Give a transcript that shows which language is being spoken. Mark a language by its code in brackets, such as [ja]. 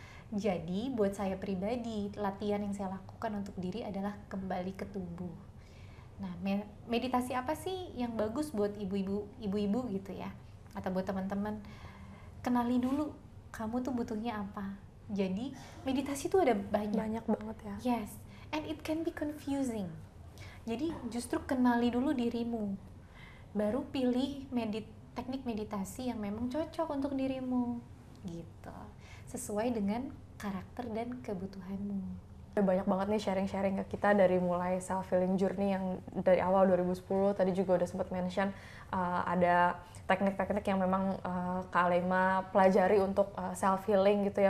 [id] Jadi buat saya pribadi, latihan yang saya lakukan untuk diri adalah kembali ke tubuh. Nah, meditasi apa sih yang bagus buat ibu-ibu gitu ya, atau buat teman-teman? Kenali dulu kamu tuh butuhnya apa. Jadi meditasi tuh ada banyak banget ya. [en] Yes, and it can be confusing. [id] Jadi justru kenali dulu dirimu, baru pilih teknik meditasi yang memang cocok untuk dirimu gitu, sesuai dengan karakter dan kebutuhanmu. Banyak banget nih sharing-sharing ke kita dari mulai self healing journey yang dari awal 2010, tadi juga udah sempat mention ada teknik-teknik yang memang Kak Laima pelajari untuk self healing gitu ya.